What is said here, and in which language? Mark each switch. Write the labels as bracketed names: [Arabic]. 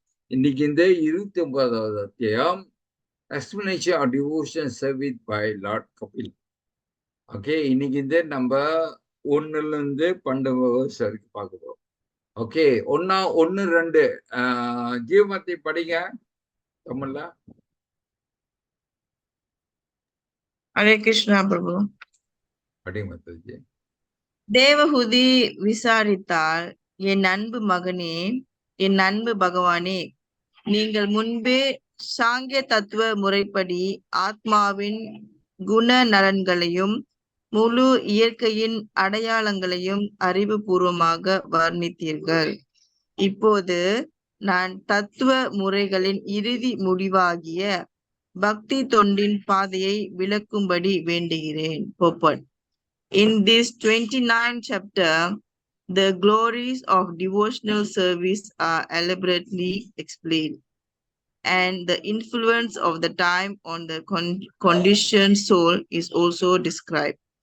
[Tamil] இன்னைக்கு இந்த 29வது அத்தியாயம் [English] explanation of devotion service by Lord Kapil. [Tamil] Okay, இன்னைக்கு இந்த நம்ம 1ல இருந்து 12 வரைக்கும் பார்க்க போறோம். ஓகே, 1, 2 ஜீவமத்தை படிங்க தமிழ்ல. ஹரே கிருஷ்ணா பிரபு. படிங்க மத்தஜி. தேவஹுதி விசாரித்தால், என் அன்பு மகனே, என் அன்பு பகவானே, நீங்கள் முன்பே சாங்கிய தத்துவ முறைப்படி ஆத்மாவின் குண நலன்களையும் முழு இயற்கையின் அடையாளங்களையும் அறிவுபூர்வமாக வர்ணித்தீர்கள். இப்போது நான் தத்துவ முறைகளின் இறுதி முடிவாகிய பக்தி தொண்டின் பாதையை விளக்கும்படி வேண்டுகிறேன். போப்பட். [English] In this 29th chapter, the glories of devotional service are elaborately explained, and the influence of the time on the conditioned soul is also described.